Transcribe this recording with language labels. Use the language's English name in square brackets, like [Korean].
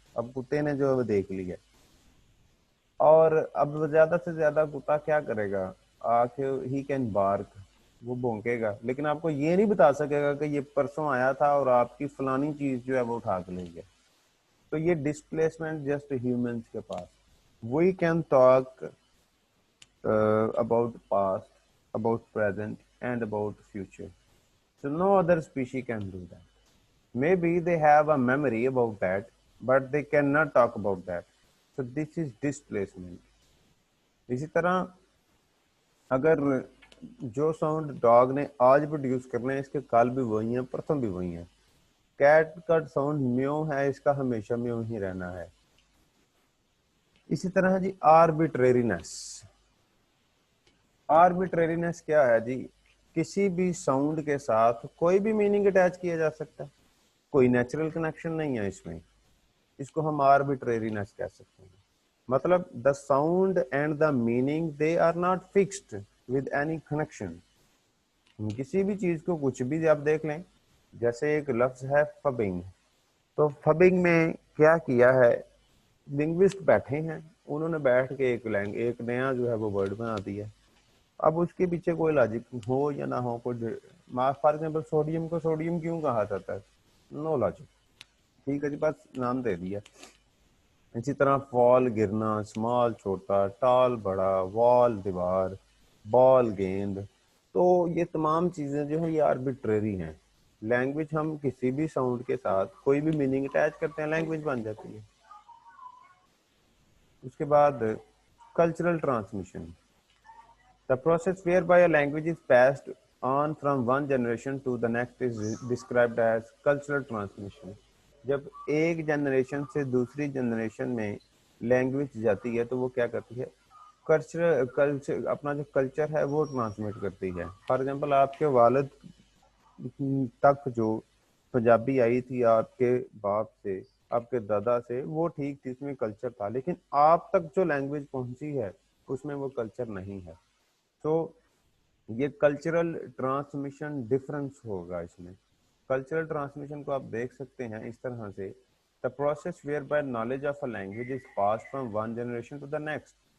[Urdu] اب کتے نے جو ہے وہ دیکھ لیا اور اب زیادہ سے زیادہ کتا کیا کرے گا؟ آ کے [English] he can bark, [Urdu] وہ بھونکے گا، لیکن آپ کو یہ نہیں بتا سکے گا کہ یہ پرسوں آیا تھا اور آپ کی فلانی چیز جو ہے وہ اٹھا کے لے گیا. تو یہ ڈسپلیسمنٹ جسٹ ہیومنس کے پاس. [English] We can talk about past, about present, and about future. So no other species can do that. Maybe they have a memory about that, but they cannot talk about that. So this is displacement. [Urdu] اسی طرح اگر جو sound dog نے آج produce کرنا ہے اس کے کل بھی وہی ہیں، پرسوں بھی وہی ہیں. کیٹ کا ساؤنڈ میو ہے، اس کا ہمیشہ میو ہی رہنا ہے. اسی طرح جی آربیٹرینس. آربیٹرینس کیا ہے جی؟ کسی بھی ساؤنڈ کے ساتھ کوئی بھی میننگ اٹیچ کیا جا سکتا ہے، کوئی نیچرل کنیکشن نہیں ہے اس میں. اس کو ہم آربیٹرینس کہہ سکتے ہیں. [English] مطلب the sound and the meaning they are not fixed with any connection. [Urdu] کسی بھی چیز کو کچھ بھی آپ دیکھ لیں، جیسے ایک لفظ ہے فبنگ، تو فبنگ میں کیا کیا ہے؟ لنگوسٹ بیٹھے ہیں، انہوں نے بیٹھ کے ایک نیا جو ہے وہ ورڈ بنا دیا. اب اس کے پیچھے کوئی لاجک ہو یا نہ ہو، کوئی فار ایگزامپل سوڈیم کو سوڈیم کیوں کہا جاتا ہے؟ [English] No logic. [Urdu] ٹھیک ہے جی، بس نام دے دیا. اسی طرح فال گرنا، اسمال چھوٹا، ٹال بڑا، وال دیوار، بال گیند. تو یہ تمام چیزیں جو ہیں یہ آربیٹریری ہیں. لینگویج ہم کسی بھی ساؤنڈ کے ساتھ کوئی بھی میننگ اٹیچ کرتے ہیں، لینگویج بن جاتی ہے. اس کے بعد cultural transmission. [English] The process whereby a language is passed on from one generation to the next is described as cultural transmission. [Urdu] جب ایک جنریشن سے دوسری جنریشن میں لینگویج جاتی ہے تو وہ کیا کرتی ہے، کلچر اپنا جو کلچر ہے وہ ٹرانسمٹ کرتی ہے. فار ایگزامپل آپ کے والد تک جو پنجابی آئی تھی آپ کے باپ سے، آپ کے دادا سے، وہ ٹھیک تھی، اس میں کلچر تھا، لیکن آپ تک جو لینگویج پہنچی ہے اس میں وہ کلچر نہیں ہے. تو یہ کلچرل ٹرانسمیشن ڈفرنس ہوگا اس میں. کلچرل ٹرانسمیشن کو آپ دیکھ سکتے ہیں اس طرح سے: [English] the process whereby knowledge of a language is passed from one generation to the next.